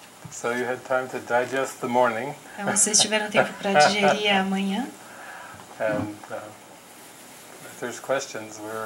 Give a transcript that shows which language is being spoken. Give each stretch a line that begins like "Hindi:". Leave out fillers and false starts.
English: So you had time to digest the morning.
Portuguese: Então vocês tiveram tempo para digerir a manhã.
English: And if there's questions,